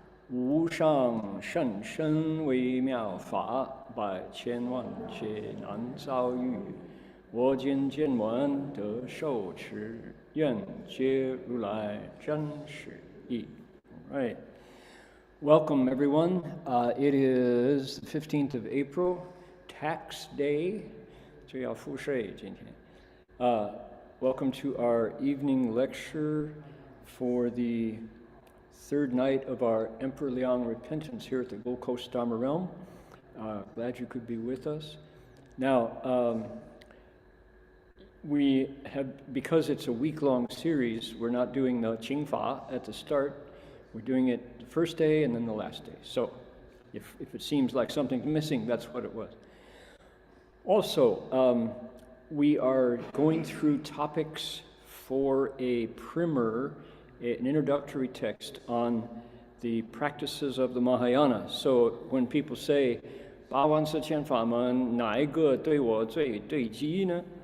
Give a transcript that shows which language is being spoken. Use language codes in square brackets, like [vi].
[zh] 无上甚深微妙法，百千万劫难遭遇。我今见闻得受持，愿解如来真实义。 [en] All right. Welcome, everyone. It is the 15th of April, tax day. [zh] 这要付税今天。 [en] Welcome to our evening lecture for the third night of our Emperor Liang repentance here at the Gold Coast Dharma Realm. Glad you could be with us. Now, we have, because it's a week-long series, we're not doing the Qingfa at the start. We're doing it the first day and then the last day. So if it seems like something's missing, that's what it was. Also, we are going through topics for a primer, an introductory text on the practices of the Mahayana. So when people say, [zh] 八万四千法门哪一个对我最对机呢?